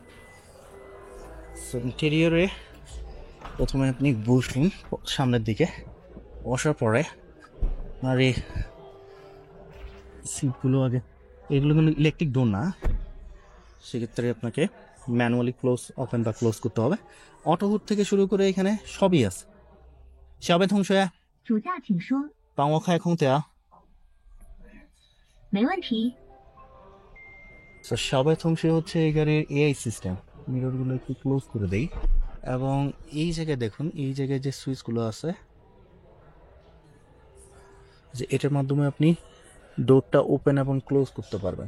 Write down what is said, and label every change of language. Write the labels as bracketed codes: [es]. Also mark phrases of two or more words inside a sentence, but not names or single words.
[bn] সো ইন্টেরিয়রে প্রথমে আপনি বসুন সামনের দিকে, বসার পরে আর এই সিটগুলো আগে, এগুলো কিন্তু [en] electric door [bn] না, সেক্ষেত্রে আপনাকে [en] manually open [bn] বা ক্লোজ করতে হবে। অটো হুড থেকে শুরু করে এখানে সবই আছে। [zh] 小贝同学，主驾请说。帮我开空调。没问题。 [bn] তো সবাই থংসে হচ্ছে এই গাড়ির [en] AI system. [bn] মিররগুলো একটু ক্লোজ করে দেই এবং এই জায়গায় দেখুন, এই জায়গায় যে সুইচগুলো আছে, যে এটার মাধ্যমে আপনি ডোরটা ওপেন এবং ক্লোজ করতে পারবেন।